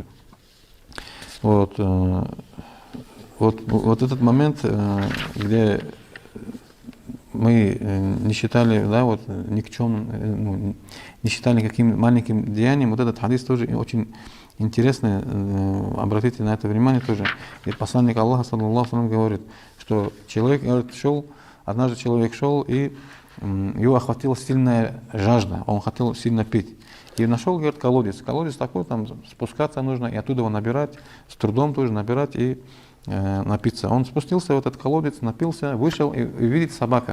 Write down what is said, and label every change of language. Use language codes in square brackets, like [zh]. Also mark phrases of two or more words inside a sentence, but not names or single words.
[ru] Вот этот момент, где мы не считали, да, вот никчемным, не считали никаким маленьким деянием, вот этот хадис тоже очень интересный, обратите на это внимание тоже. И посланник Аллаха, [ar] صلى الله عليه وسلم, [ru] говорит, что человек, говорит, однажды человек шел, и его охватила сильная жажда, он хотел сильно пить. И нашел, говорит, колодец. Колодец такой, там спускаться нужно, и оттуда его набирать, с трудом тоже набирать и напиться. Он спустился в этот колодец, напился, вышел, и видит собака.